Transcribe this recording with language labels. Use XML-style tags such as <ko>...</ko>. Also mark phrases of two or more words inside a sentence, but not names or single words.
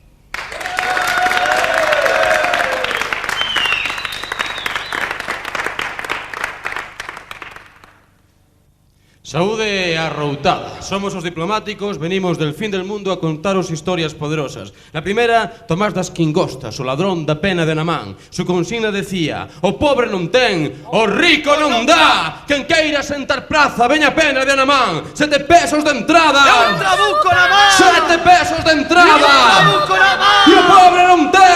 <gl>Saúde arroutada. Somos os diplomáticos,</gl> <es>venimos del fin del mundo a contaros historias poderosas. La primera, Tomás das Quingostas,</es> <gl>o ladrón da pena de Namán.</gl> <es>Su consigna decía:</es> <gl>o pobre non ten, o rico non dá. Quen queira sentar praza, veña a pena de Namán. 7 pesos de entrada. Eu traduco Namán. 7 pesos de entrada. Eu traduco Namán. E o pobre non ten.</gl>